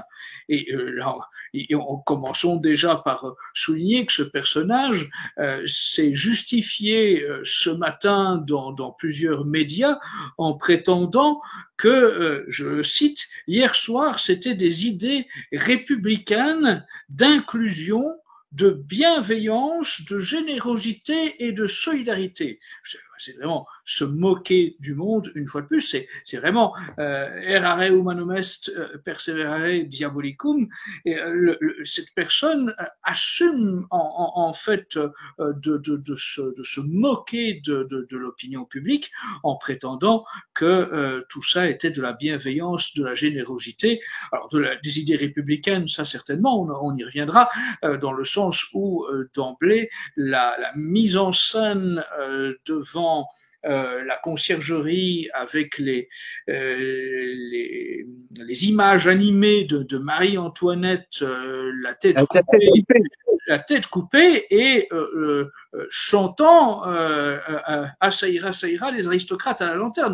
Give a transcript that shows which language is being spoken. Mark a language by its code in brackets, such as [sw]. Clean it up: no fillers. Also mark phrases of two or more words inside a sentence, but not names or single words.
[fr] Et là, commençons déjà par souligner que ce personnage s'est justifié ce matin dans plusieurs médias en prétendant que, je le cite, hier soir, c'était des idées républicaines d'inclusion, de bienveillance, de générosité et de solidarité. C'est vraiment se moquer du monde, une fois de plus. C'est vraiment [la] errare humanum est, perseverare diabolicum. [fr] Et cette personne assume en fait de se moquer de l'opinion publique en prétendant que tout ça était de la bienveillance, de la générosité. Alors des idées républicaines, ça certainement, on y reviendra, dans le sens où d'emblée la mise en scène devant la conciergerie avec les images animées de Marie-Antoinette, la tête coupée et chantant ça ira, les aristocrates à la lanterne.